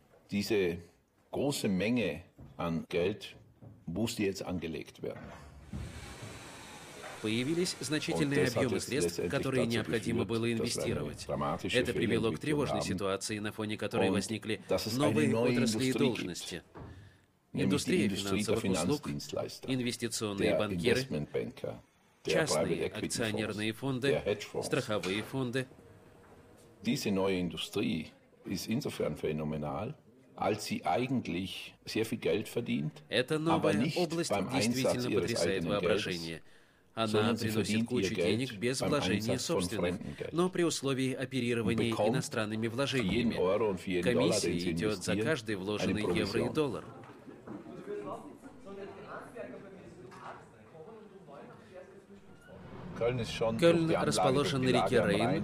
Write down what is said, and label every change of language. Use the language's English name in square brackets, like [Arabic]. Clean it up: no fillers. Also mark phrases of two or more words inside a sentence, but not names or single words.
[German] Diese große Menge an Geld musste jetzt angelegt werden. [Russian] Появились значительные объемы средств, которые необходимо было инвестировать. Это привело к тревожной ситуации, на фоне которой возникли новые отрасли и должности. Индустрия финансовых услуг, инвестиционные банкиры, частные акционерные фонды, страховые фонды. [German] Diese neue Industrie ist insofern phänomenal, als sie eigentlich sehr viel Geld verdient, [Russian] Эта новая область действительно потрясает воображение. Она приносит кучу денег без вложения собственных, но при условии оперирования иностранными вложениями. Комиссия идет за каждый вложенный евро и доллар. Кёльн расположен на реке Рейн.